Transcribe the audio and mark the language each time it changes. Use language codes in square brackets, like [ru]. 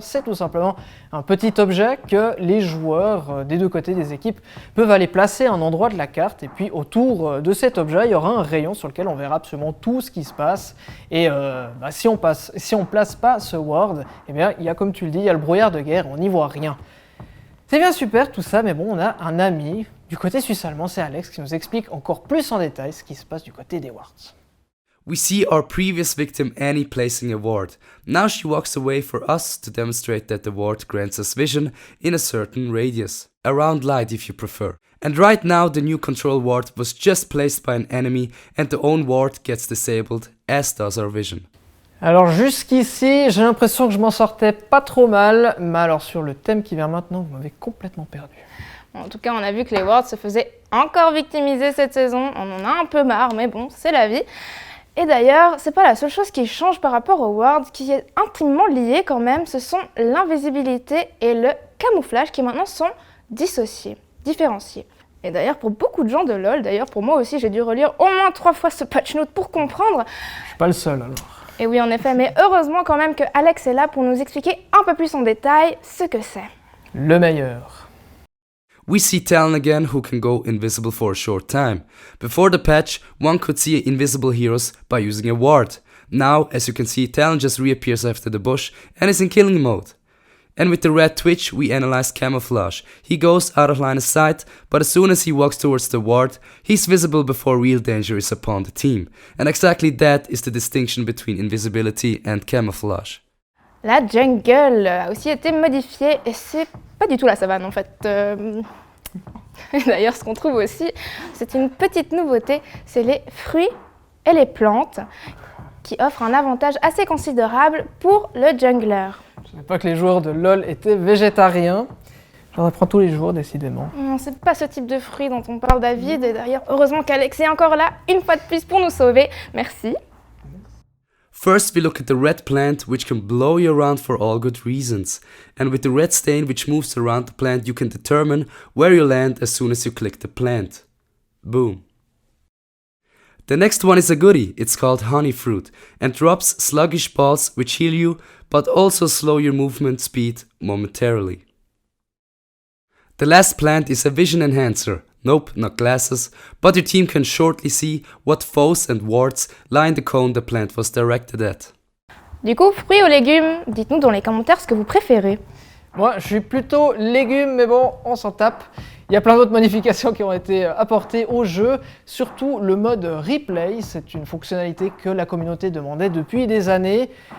[fr] C'est tout simplement un petit objet que les joueurs des deux côtés des équipes peuvent aller placer à un endroit de la carte. Et puis autour de cet objet, il y aura un rayon sur lequel on verra absolument tout ce qui se passe. Et si on place pas ce ward, eh bien, il y a, comme tu le dis, il y a le brouillard de guerre, on n'y voit rien. C'est bien super tout ça, mais bon, on a un ami du côté suisse-allemand, c'est Alex, qui nous explique encore plus en détail ce qui se passe du côté des wards. [en] We see our previous victim Annie placing a ward. Now she walks away for us to demonstrate that the ward grants us vision in a certain radius. Around light if you prefer. And right now the new control ward was just placed by an enemy and the own ward gets disabled, as does our vision. [fr] Alors jusqu'ici, j'ai l'impression que je m'en sortais pas trop mal, mais alors sur le thème qui vient maintenant, vous m'avez complètement perdu. En tout cas, on a vu que les wards se faisaient encore victimiser cette saison. On en a un peu marre, mais bon, c'est la vie. Et d'ailleurs, c'est pas la seule chose qui change par rapport aux wards, qui est intimement liée quand même, ce sont l'invisibilité et le camouflage qui maintenant sont dissociés, différenciés. Et d'ailleurs, pour beaucoup de gens de LoL, d'ailleurs pour moi aussi, j'ai dû relire au moins 3 fois ce patch note pour comprendre. Je suis pas le seul alors. Et oui, en effet, mais heureusement quand même que Alex est là pour nous expliquer un peu plus en détail ce que c'est. Le meilleur. [en] We see Talon again who can go invisible for a short time. Before the patch, one could see invisible heroes by using a ward. Now, as you can see, Talon just reappears after the bush and is in killing mode. And with the red twitch, we analyze camouflage. He goes out of line of sight, but as soon as he walks towards the ward, he's visible before real danger is upon the team. And exactly that is the distinction between invisibility and camouflage. [fr] La jungle a aussi été modifiée et c'est pas du tout la savane en fait. D'ailleurs, ce qu'on trouve aussi, c'est une petite nouveauté, c'est les fruits et les plantes qui offrent un avantage assez considérable pour le jungler. Je savais pas que les joueurs de LoL étaient végétariens. J'en apprends tous les jours, décidément. Non, c'est pas ce type de fruit dont on parle, David. Et d'ailleurs, heureusement qu'Alex est encore là, une fois de plus, pour nous sauver. Merci. [en] First, we look at the red plant, which can blow you around for all good reasons. And with the red stain which moves around the plant, you can determine where you land as soon as you click the plant. Boom. The next one is a goodie, it's called honey fruit, and drops sluggish balls which heal you, but also slow your movement speed momentarily. The last plant is a vision enhancer. Nope, not glasses, but your team can shortly see what foes and wards lie in the cone the plant was directed at. [fr] Du coup, fruits ou légumes, dites-nous dans les commentaires ce que vous préférez. Moi, je suis plutôt légumes, mais bon, on s'en tape. Il y a plein d'autres modifications qui ont été apportées au jeu, surtout le mode replay. C'est une fonctionnalité que la communauté demandait depuis des années.